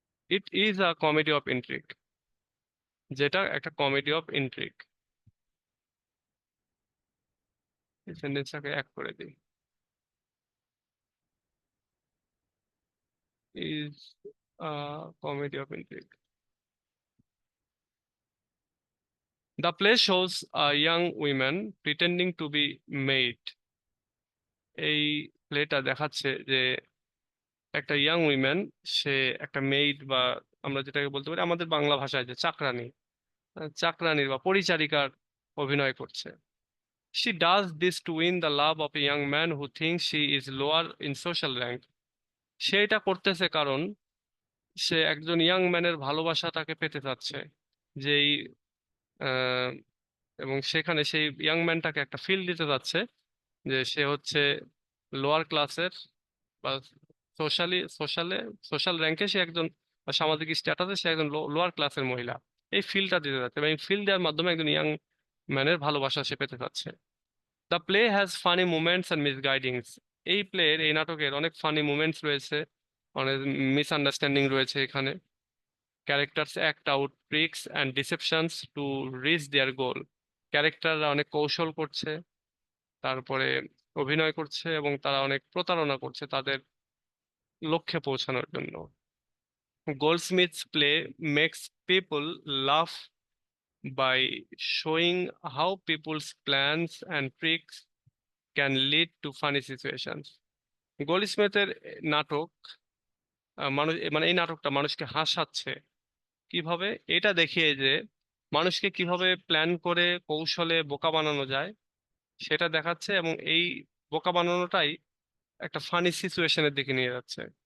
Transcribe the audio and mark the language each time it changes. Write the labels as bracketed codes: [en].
[en] it is a comedy of intrigue, [bn] যেটা একটা [en] Comedy of intrigue. [bn] এই সেন্টেন্সটাকে এক করে দিই, [en] Is a comedy of intrigue. The play shows a young woman pretending to be maid. [bn] এই প্লেটা দেখাচ্ছে যে একটা ইয়াং উইমেন, সে একটা মেইড বা আমরা যেটাকে বলতে পারি আমাদের বাংলা ভাষায় যে চাকরানী, চাকরানীর বা পরিচারিকার অভিনয় করছে। [en] She does this to win the love of a young man who thinks she is lower in social rank. [bn] সে এটা করতেছে কারণ সে একজন ইয়াং ম্যানের ভালোবাসা তাকে পেতে চাচ্ছে, যেই আহ, এবং সেখানে সেই ইয়াং ম্যানটাকে একটা ফিল দিতে যাচ্ছে যে সে হচ্ছে লোয়ার ক্লাসের বা সোশ্যালে সোশ্যাল র্যাঙ্কে সে একজন, বা সামাজিক স্ট্যাটাসে সে একজন লোয়ার ক্লাসের মহিলা। এই ফিলটা দিতে যাচ্ছে এবং এই ফিল দেওয়ার মাধ্যমে একজন ইয়াং ম্যানের ভালোবাসা সে পেতে চাচ্ছে। [en] The play has funny moments and misguidings. [bn] এই প্লের, এই নাটকের অনেক ফানি মুমেন্টস রয়েছে, অনেক মিসআন্ডারস্ট্যান্ডিং রয়েছে এখানে। [en] Characters act out tricks and deceptions to reach their goal. [bn] ক্যারেক্টাররা অনেক কৌশল করছে তারপরে অভিনয় করছে এবং তারা অনেক প্রতারণা করছে তাদের লক্ষ্যে পৌঁছানোর জন্য। [en] Goldsmith's play makes people laugh by showing how people's plans and tricks can lead to funny situations. [bn] গোল্ডস্মিথের নাটক মানুষ মানে এই নাটকটা মানুষকে হাসাচ্ছে কিভাবে এটা দেখিয়ে যে মানুষকে কিভাবে প্ল্যান করে কৌশলে বোকা বানানো যায় সেটা দেখাচ্ছে, এবং এই বোকা বানানোটাই একটা ফানি সিচুয়েশনের দিকে নিয়ে যাচ্ছে।